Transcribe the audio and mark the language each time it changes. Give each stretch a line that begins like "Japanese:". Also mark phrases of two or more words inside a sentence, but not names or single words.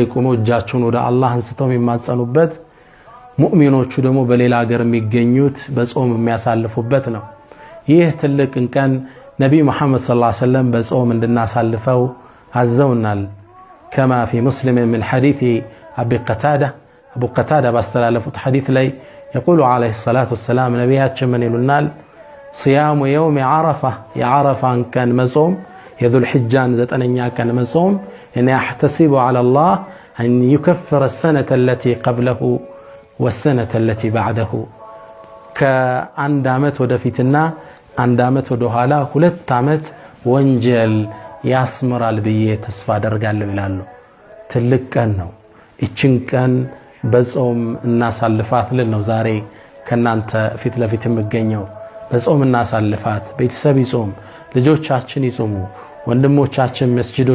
Amharic: ቆመው እጃቸውን ወደ አላህ አንስተው የሚማጸኑበት፣ ሙእሚኖቹ ደግሞ በሌላ ሀገር የሚገኙት በጾም የሚያሳልፉበት ነው። ይህ ትልቅ ቀን ነብዩ መሐመድ
Arabic: صلى الله عليه وسلم
Amharic: በጾም እንድናሳልፈው አዘውናል።
Arabic: كما في مسلم
Amharic: ምን ሐዲስ አቡ ቀታዳ ባስተላለፉት ሐዲስ ላይ
Arabic: يقول عليه الصلاة والسلام
Amharic: ነቢያችን ምን ይሉናል?
Arabic: صيام يوم عرفة
Amharic: የዓረፋን ቀን መጾም የዙል ሒጃን 9ኛ ቀን መጾም እኔ
Arabic: احتسب على الله أن يكفر السنة التي قبله والسنة التي بعده
Amharic: ከአንድ ዓመት ወደፊትና አንድ ዓመት ወደ ኋላ 2 ዓመት ወንጀል ያስመራል ብዬ ተስፋ አደርጋለሁ ይላሉ። ትልቅ ቀን ነው። እቺን ቀን በጾም እናሳልፋት ልል ነው ዛሬ ከናንተ ፊት ለፊት የምገኘው። በጾም እናሳልፋት። ቤተሰብ ይጾም፣ ልጆቻችን ይጾሙ፣ ወንድሞቻችን መስጂዶች